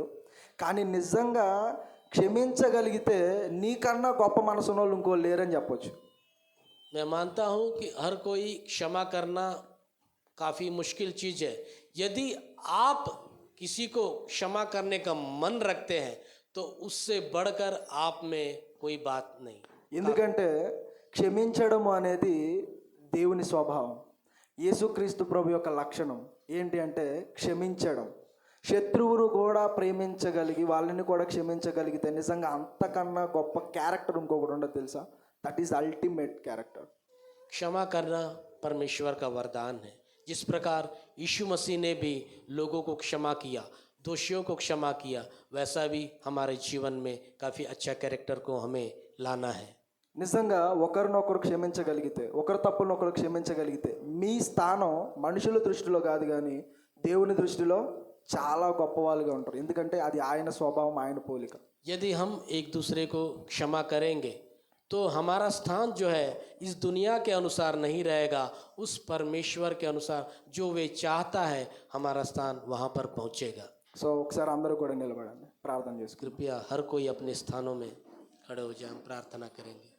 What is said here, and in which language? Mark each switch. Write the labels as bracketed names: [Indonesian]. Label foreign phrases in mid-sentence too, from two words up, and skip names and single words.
[Telugu] కానీ నిజంగా క్షమించగలిగితే నీకన్నా గొప్ప మనసు ఉన్న వాళ్ళు ఇంకోళ్ళు లేరని చెప్పొచ్చు. [Hindi] मैं मानता हूँ कि हर कोई क्षमा करना काफ़ी मुश्किल चीज़ है। यदि आप किसी को क्षमा करने का मन रखते हैं तो उससे बढ़कर आप में कोई बात नहीं। [Telugu] ఎందుకంటే క్షమించడము అనేది దేవుని స్వభావం. యేసుక్రీస్తు ప్రభు యొక్క లక్షణం ఏంటి అంటే క్షమించడం. శత్రువును కూడా ప్రేమించగలిగి వాళ్ళని కూడా క్షమించగలిగితే నిజంగా అంతకన్నా గొప్ప క్యారెక్టర్ ఇంకొకటి ఉండదు తెలుసా? [English] That is ultimate character. [Hindi] क्षमा करना परमेश्वर का वरदान है। जिस प्रकार यीशु मसीह ने भी लोगों को क्षमा किया, दोषियों को क्षमा किया, वैसा भी हमारे जीवन में काफ़ी अच्छा कैरेक्टर को हमें लाना है। [Telugu] నిజంగా ఒకరినొకరు క్షమించగలిగితే, ఒకరి తప్పులను ఒకరు క్షమించగలిగితే మీ స్థానం మనుషుల దృష్టిలో కాదు కానీ దేవుని దృష్టిలో చాలా గొప్పవాళ్ళుగా ఉంటారు. ఎందుకంటే అది ఆయన స్వభావం, ఆయన పోలిక. [Hindi] यदि हम एक दूसरे को क्षमा करेंगे तो हमारा स्थान जो है इस दुनिया के अनुसार नहीं रहेगा, उस परमेश्वर के अनुसार जो वे चाहता है हमारा स्थान वहाँ पर पहुँचेगा। [Telugu] సో ఒకసారి అందరూ కూడా నిలబడండి, ప్రార్థన చేసుకుందాం. [Hindi] कृपया हर कोई अपने स्थानों में खड़े हो जाए, हम प्रार्थना करेंगे।